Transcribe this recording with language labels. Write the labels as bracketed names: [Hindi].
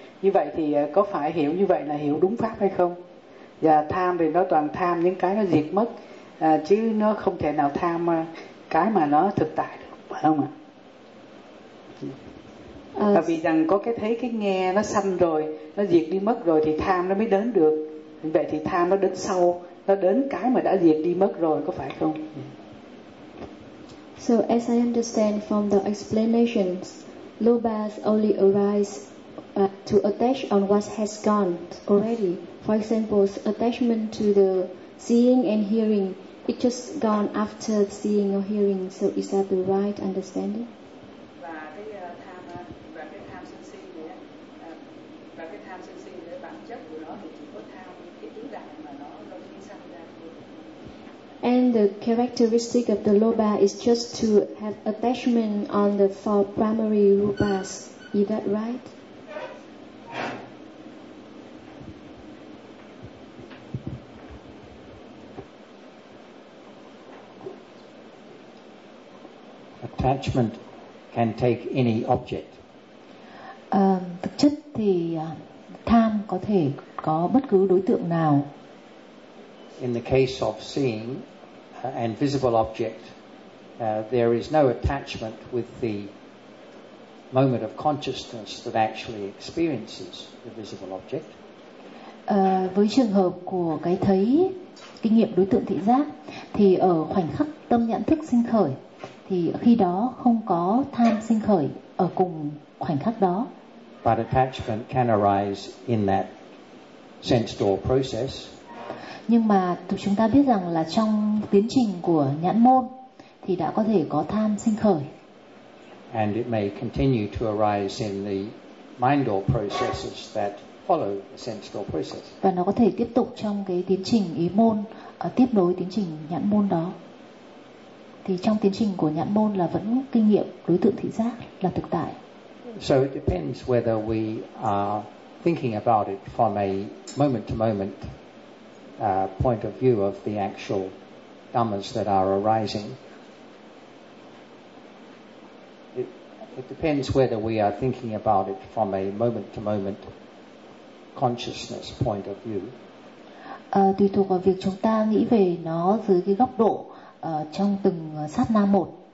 [Vietnamese] Như vậy thì có phải hiểu như vậy là hiểu đúng pháp hay không? Và tham thì nó toàn tham những cái nó diệt mất, chứ nó không thể nào tham cái mà nó thực tại được, phải không ạ? Tại vì rằng có cái thấy cái nghe nó sanh rồi, nó diệt đi mất rồi thì tham nó mới đến được. Vậy thì tham nó đến sau, nó đến cái mà đã diệt đi mất rồi, có phải không? [English] So as I understand from the explanations, lobas only arise to attach on what has gone already. For example, attachment to the seeing and hearing, it just gone after seeing or hearing. So is that the right understanding? And the characteristic of the loba is just to have attachment on the four primary rupas. Is that right? Attachment can take any object. [Vietnamese] Thực chất thì tham có thể có bất cứ đối tượng nào. [English] In the case of seeing an visible object, there is no attachment with the moment of consciousness that actually experiences the visible object. [Vietnamese] Với trường hợp của cái thấy, kinh nghiệm đối tượng thị giác, thì ở khoảnh khắc tâm nhãn thức sinh khởi, thì khi đó không có tham sinh khởi ở cùng khoảnh khắc đó. [English] But attachment can arise in that sense door process. [Vietnamese] Nhưng mà chúng ta biết rằng là trong tiến trình của nhãn môn thì đã có thể có tham sinh khởi. [English] And it may continue to arise in the mind door processes that follow the sense door process. [Vietnamese] Và nó có thể tiếp tục trong cái tiến trình ý môn, tiếp nối tiến trình nhãn môn đó. Thì trong tiến trình của nhãn môn là vẫn kinh nghiệm đối tượng thị giác là thực tại. [English] So it depends whether we are thinking about it from a moment to moment point of view of the actual dhammas that are arising. It depends whether we are thinking about it from a moment to moment consciousness point of view. [Vietnamese] Tùy thuộc vào việc chúng ta nghĩ về nó dưới cái góc độ trong từng sát na một.